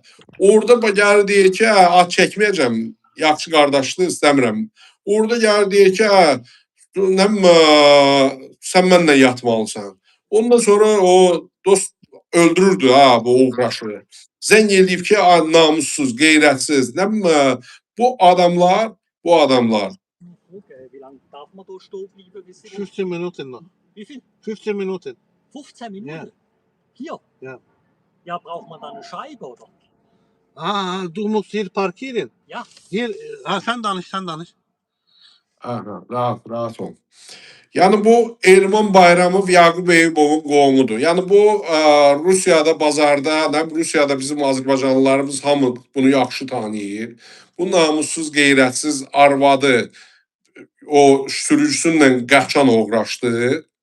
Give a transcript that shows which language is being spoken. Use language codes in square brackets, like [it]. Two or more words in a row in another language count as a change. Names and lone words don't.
[az] Orada gəlir deyir ki, at çəkməyəcəm, yaxşı qardaşlı istəmirəm. Orada gəlir deyir ki, sən mənlə yatmalısan. Ondan sonra o dost öldürürdü bu uğraşı. Zəng eləyib ki, namussuz, qeyrətsiz. Bu adamlar. [de] Okay, wie lange darf man da stehen bleiben? 15 Minuten noch. Wie viel? 15 Minuten. 15 Minuten? Ja. Hier? Ja. Ja, braucht man da eine Scheibe oder? Du musst hier parkieren. Ja. Hier, [az] sen danış. Rahat ol. Yəni bu Elman Bayramov Yaqub Eyübovun qohumudur. Yəni bu Rusiyada bazarda, Rusiyada bizim Azərbaycanlılarımız hamı bunu yaxşı tanıyır. Bu namussuz, qeyrətsiz arvadı o sürücüsünlə qaçan uğraşdı.